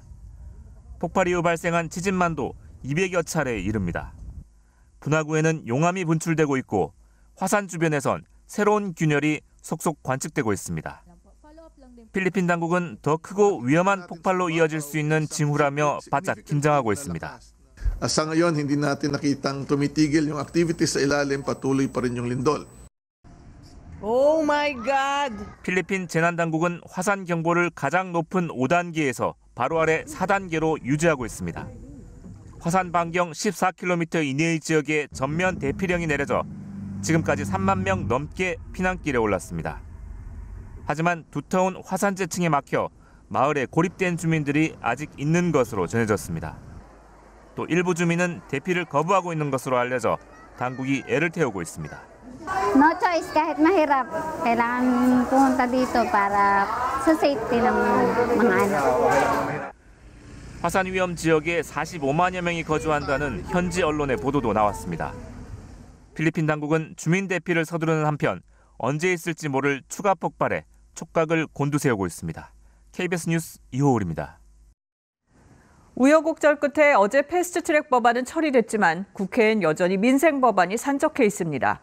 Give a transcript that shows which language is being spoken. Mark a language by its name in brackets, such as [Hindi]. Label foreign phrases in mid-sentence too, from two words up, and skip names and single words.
[Korean] 폭발 이후 발생한 지진만도 200여 차례에 이릅니다. 분화구에는 용암이 분출되고 있고 화산 주변에선 새로운 균열이 속속 관측되고 있습니다. 필리핀 당국은 더 크고 위험한 폭발로 이어질 수 있는 징후라며 바짝 긴장하고 있습니다. [Filipino] Sa ngayon, hindi natin nakitang tumitigil yung activity sa ilalim, patuloy pa rin yung lindol. [English] Oh my God. [Korean] 필리핀 재난당국은 화산 경보를 가장 높은 5단계에서 바로 아래 4단계로 유지하고 있습니다. 화산 반경 14km 이내의 지역에 전면 대피령이 내려져 지금까지 3만 명 넘게 피난길에 올랐습니다. 하지만 두터운 화산재층에 막혀 마을에 고립된 주민들이 아직 있는 것으로 전해졌습니다. 또 일부 주민은 대피를 거부하고 있는 것으로 알려져 당국이 애를 태우고 있습니다. [English] No choice [Filipino] kahit mahirap. Kailangan pumunta dito para sa safety ng mga anak. [Korean] 화산 위험 지역에 45만여 명이 거주한다는 현지 언론의 보도도 나왔습니다. 필리핀 당국은 주민 대피를 서두르는 한편 언제 있을지 모를 추가 폭발에 촉각을 곤두세우고 있습니다. KBS 뉴스 이호울입니다. 우여곡절 끝에 어제 패스트트랙 법안은 처리됐지만 국회엔 여전히 민생 법안이 산적해 있습니다.